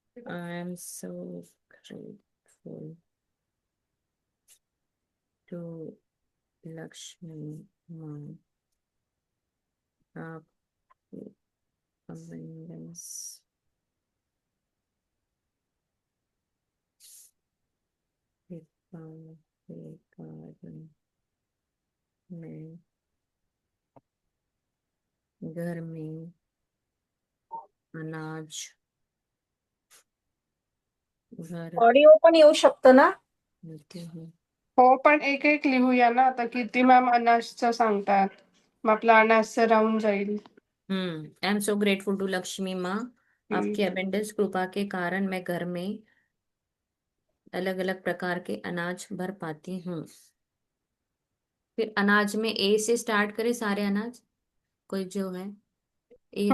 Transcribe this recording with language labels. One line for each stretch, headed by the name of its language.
English: I am so grateful to Lakshmi Ma.
Hindi: आपकी abundance कृपा के कारण मैं घर में अनाज भर
Marathi: ऑडिओ पण येऊ शकतं ना.
Hindi: पाती हूँ।
Marathi: हो, पण एक एक लिहूया ना आता, किती मॅम अनाजचं सांगतात, मग आपलं अनाजचं राहून जाईल.
English: I am so grateful to Lakshmi माँ।
Hindi: आपकी अबेंडेंस कृपा के कारण मैं घर में अलग अलग प्रकार के अनाज भर पाती हूँ। फिर अनाज में ए से स्टार्ट करें सारे अनाज, कोई जो है ए से।